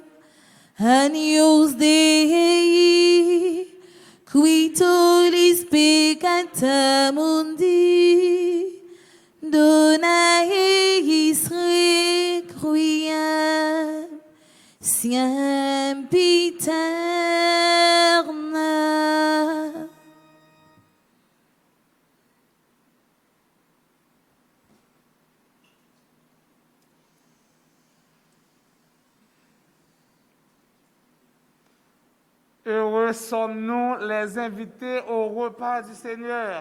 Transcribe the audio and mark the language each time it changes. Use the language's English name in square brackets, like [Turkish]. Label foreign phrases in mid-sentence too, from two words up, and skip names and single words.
[Latin] Agnus Dei, qui tollis peccata mundi, dona eis requiem. Sempiterna. [French] Heureux sommes-nous les invités au repas du Seigneur.